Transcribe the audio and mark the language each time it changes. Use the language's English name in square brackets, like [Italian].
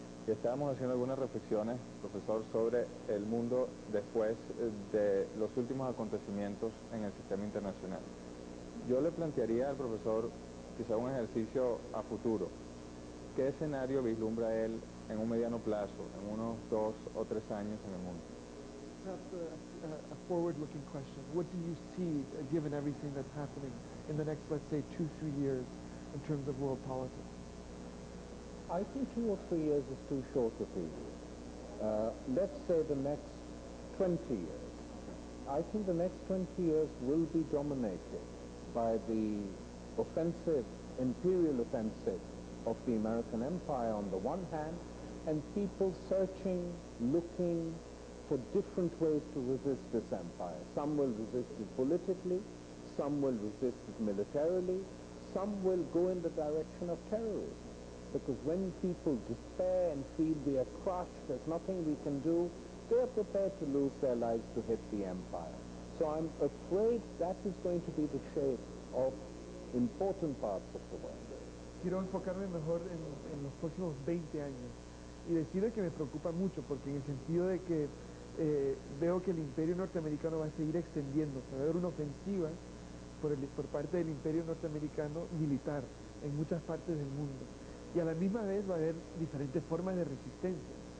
[Spanish] Y estábamos haciendo algunas reflexiones, profesor, sobre el mundo después de los últimos acontecimientos en el sistema internacional. Yo le plantearía al profesor quizá un ejercicio a futuro. ¿Qué escenario vislumbra él en un mediano plazo, en unos 2 o 3 años en el mundo? [English] Perhaps a forward-looking question. What do you see, given everything that's happening in the next, let's say, 2-3 years in terms of world politics? I think 2 or 3 years is too short a period. Let's say the next 20 years. I think the next 20 years will be dominated by the offensive, imperial offensive of the American empire on the one hand, and people searching, looking for different ways to resist this empire. Some will resist it politically, some will resist it militarily, some will go in the direction of terrorism. Because when people despair and feel we are crushed, there's nothing we can do, they are prepared to lose their lives to hit the empire. So I'm afraid that is going to be the shape of important parts of the world. [Spanish] Quiero enfocarme mejor en los próximos 20 años y decirle que me preocupa mucho, porque en el sentido de que veo que el imperio norteamericano va a seguir extendiéndose, va a haber una ofensiva por parte del imperio norteamericano militar en muchas partes del mundo, y a la misma vez va a haber diferentes formas de resistencia.